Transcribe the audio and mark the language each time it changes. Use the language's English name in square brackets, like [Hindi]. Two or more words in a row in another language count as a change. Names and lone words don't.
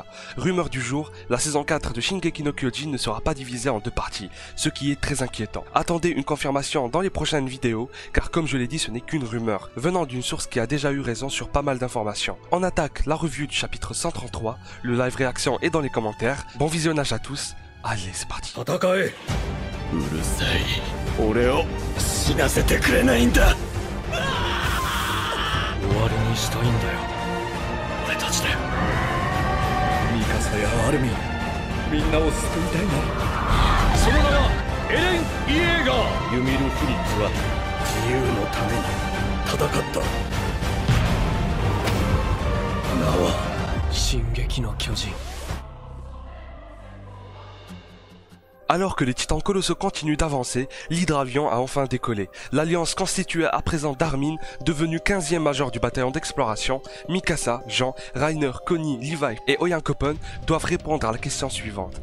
[French] Rumeur du jour, la saison 4 de Shingeki no Kyojin ne sera pas divisée en deux parties, ce qui est très inquiétant. Attendez une confirmation dans les prochaines vidéos car comme je l'ai dit ce n'est qu'une rumeur, venant d'une source qui a déjà eu raison sur pas mal d'informations. On attaque la revue du chapitre 133, le live réaction est dans les commentaires. Bon visionnage à tous, allez c'est parti. [Japanese] うるさい。俺を死なせてくれないんだ。終わりにしたいんだよ。俺たちで。ミカサやアルミン、みんなを救いたいんだ。その名はエレン・イエーガー。ユミル・フリッツは自由のために戦った。名は進撃の巨人。 [French] Alors que les titans colossaux continuent d'avancer, l'hydravion a enfin décollé. L'alliance constituée à présent d'Armin, devenu 15e major du bataillon d'exploration, Mikasa, Jean, Reiner, Connie, Levi et Oyankopon doivent répondre à la question suivante.